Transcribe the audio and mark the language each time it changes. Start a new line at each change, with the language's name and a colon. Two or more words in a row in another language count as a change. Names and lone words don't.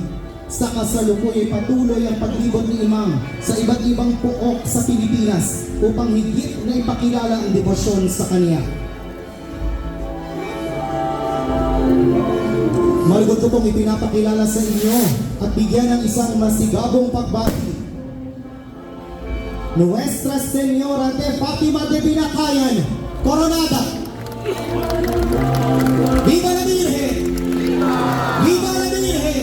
Filipino: Sa kasalukuyan patuloy ang paglibot ni Imang sa iba't ibang puok sa Pilipinas upang higit na ipakilala ang debosyon sa kanya. Malugod ko pong ipinapakilala sa inyo at bigyan ng isang masigabong pagbati.
Spanish: Nuestra Señora de Fatima de Binakayan, Coronada. Viva la Virgen! Viva la Virgen!